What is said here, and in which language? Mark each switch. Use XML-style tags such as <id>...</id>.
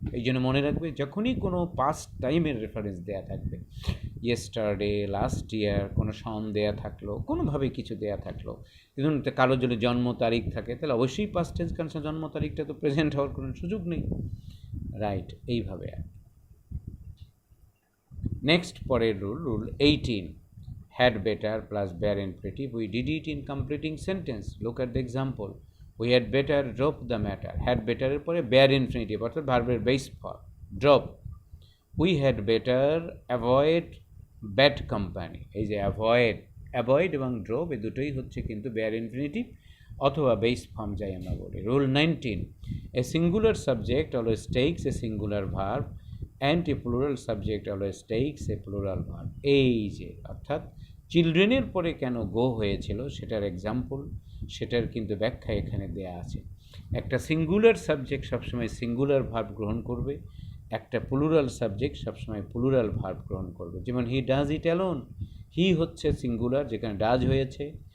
<bn>এই জন্য মনে রাখবে, যখনই কোনো পাস্ট টাইমের রেফারেন্স দেওয়া থাকবে, ইয়েস্টারডে, লাস্ট ইয়ার, কোনো সন দেওয়া থাকলো, কোনোভাবে কিছু দেওয়া থাকলো, কিন্তু কারো যদি জন্ম তারিখ থাকে, তাহলে অবশ্যই পাস্ট টেন্স, কারণ জন্ম তারিখটা তো প্রেজেন্ট হওয়ার কোনো সুযোগ নেই, রাইট? এইভাবে।</bn> <en>Next পরের rule 18, had better plus bare infinitive. We did it in completing sentence. Look at the example. We had better drop the matter.</en> <bn>Had better এর পরে bare infinitive, অর্থাৎ ভার্বের base form drop.</bn> <en>We had better avoid bad company.</en> <bn>এই যে avoid এবং drop, এই দুটোই হচ্ছে কিন্তু bare infinitive অথবা বেস ফর্ম, যাই আমরা বলি।</bn> <en>Rule 19, a singular subject always takes a singular verb and a plural subject always takes a plural verb.</en> <bn>এই যে অর্থাৎ চিলড্রেনের পরে কেন গো হয়েছিল সেটার এক্সাম্পল, সেটার কিন্তু ব্যাখ্যা এখানে দেয়া আছে। একটা সিঙ্গুলার সাবজেক্ট সবসময় সিঙ্গুলার ভার্ব গ্রহণ করবে, একটা প্লুরাল সাবজেক্ট সবসময় প্লুরাল ভার্ব গ্রহণ করবে। যেমন</bn> <en>he does it alone,</en> <bn>হি হচ্ছে সিঙ্গুলার, যেখানে ডাজ হয়েছে।</bn>